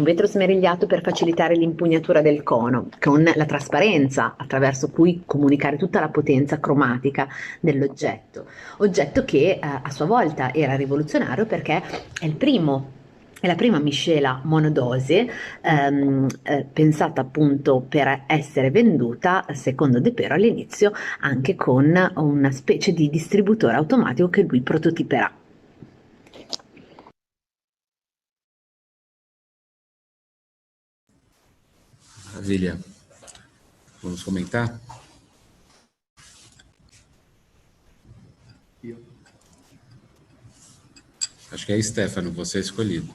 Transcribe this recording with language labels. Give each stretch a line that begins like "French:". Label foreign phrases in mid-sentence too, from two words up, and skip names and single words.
Italian: vetro smerigliato per facilitare l'impugnatura del cono, con la trasparenza attraverso cui comunicare tutta la potenza cromatica dell'oggetto, oggetto che a sua volta era rivoluzionario perché è la prima miscela monodose pensata appunto per essere venduta, secondo De Pero all'inizio, anche con una specie di distributore automatico che lui prototiperà.
Portuguese: Maravilha. Vamos comentar? Acho que é Stefano, você é escolhido.